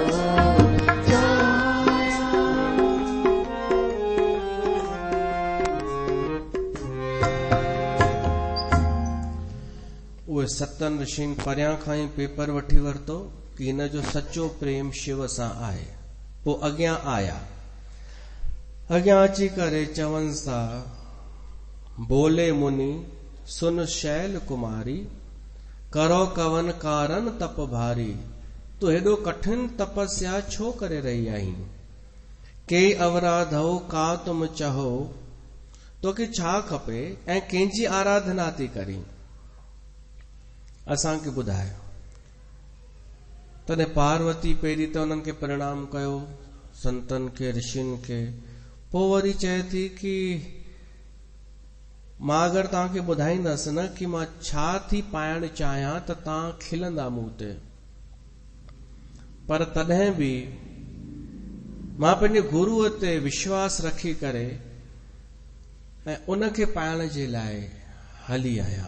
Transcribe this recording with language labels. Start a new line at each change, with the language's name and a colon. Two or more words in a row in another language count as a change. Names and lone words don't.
Sindhi: उहे सतन ऋषिन परियां खां ई पेपर वठी वरितो कि हिन जो सचो प्रेम शिव सां आहे। पोइ अॻियां आया, अॻियां अची करे चवनि था
Awadhi: बोले मुनि सुन शैल कुमारी करो कवन कारण तप भारी
Sindhi: तू हेॾो कठिन तपस्या छो करे रही आहीं
Awadhi: के अवराधो का तुम चहो
Sindhi: तोखे छा खपे ऐं कंहिंजी आराधना थी करी असांखे ॿुधायो। तॾहिं पार्वती पहिरीं त उन्हनि खे प्रणाम कयो संतन खे ऋषियुनि खे, पोइ वरी चए थी कि मां अगरि तव्हांखे ॿुधाईंदसि न कि मां छा थी पाइण चाहियां त तव्हां खिलंदा मूं ते, पर तॾहिं बि मां पंहिंजे गुरूअ ते विश्वास रखी करे ऐं उनखे पाइण जे लाइ हली आहियां।